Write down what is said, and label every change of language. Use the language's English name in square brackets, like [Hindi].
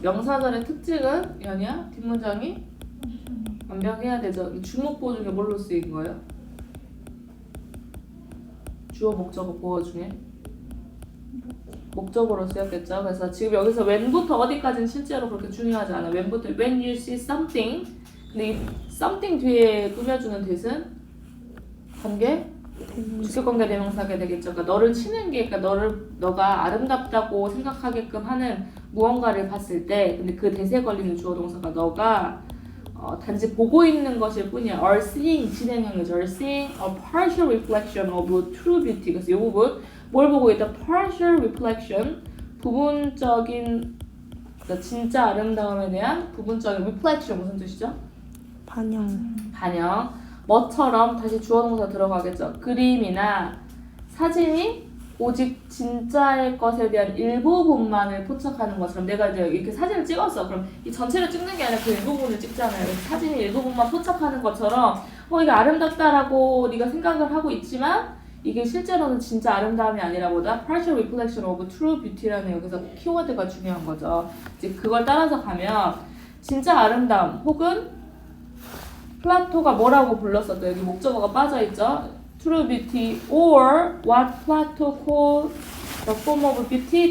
[Korean] 명사절의 특징은 뭐냐? 뒷문장이 완벽해야 되죠. 이 주목보 중에 뭘로 쓰인 거예요? 주어 목적어 보어 중에 목적어로 쓰였겠죠. 그래서 지금 여기서 when부터 어디까지는 실제로 그렇게 중요하지 않아. [English] when부터 when you see something. [Korean] 근데 이 something 뒤에 꾸며주는 뜻은 관계? 주격관계 대명사가 되겠죠. 그러니까 너를 치는 게, 그러니까 너가 아름답다고 생각하게끔 하는 무언가를 봤을 때, 근데 그 대세 걸리는 주어 동사가 너가 단지 보고 있는 것일 뿐이야. [English] are seeing [Korean] 진행형이죠. [English] are seeing a partial reflection of true beauty. [Korean] 그래서 이 부분 뭘 보고 있다? [English] partial reflection, [Korean] 부분적인, 그러니까 진짜 아름다움에 대한 부분적인 reflection 무슨 뜻이죠? 반영. 뭐처럼 다시 주어 동사 들어가겠죠. 그림이나 사진이 오직 진짜의 것에 대한 일부분만을 포착하는 것처럼. 내가 이제 이렇게 사진을 찍었어. 그럼 이 전체를 찍는 게 아니라 그 일부분을 찍잖아요. 사진이 일부분만 포착하는 것처럼 이게 아름답다라고 네가 생각을 하고 있지만 이게 실제로는 진짜 아름다움이 아니라 보다 [English] partial reflection of true beauty [Korean] 라는 여기서 키워드가 중요한 거죠. 이제 그걸 따라서 가면 진짜 아름다움 혹은 플라토가 뭐라고 불렀었죠? 여기 목적어가 빠져있죠? [English] True beauty or what Plato called the form of beauty.